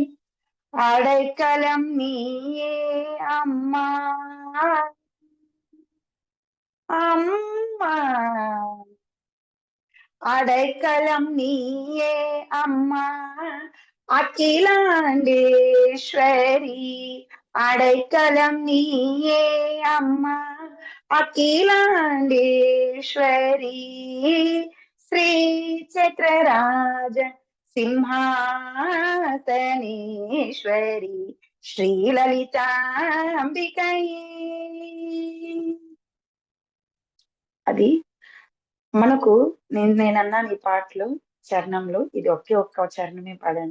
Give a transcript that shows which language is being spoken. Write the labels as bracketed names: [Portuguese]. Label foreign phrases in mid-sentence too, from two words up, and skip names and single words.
[Tamil] அடைக்கலம் நீயே அம்மா அம்மா. அடைக்கலம் நீயே அம்மா அகிலாண்டேஸ்வரி. அடைக்கலம் நீயே அம்மா అఖిలాండేశ్వరి. [Sanskrit] శ్రీ చక్రరాజ సింహాసనేశ్వరి శ్రీలలితాంబికయే. [Telugu] అది మనకు నేనన్నాను ఈ పాటలో చరణంలో, ఇది ఒకే ఒక్క చరణమే పాడాను.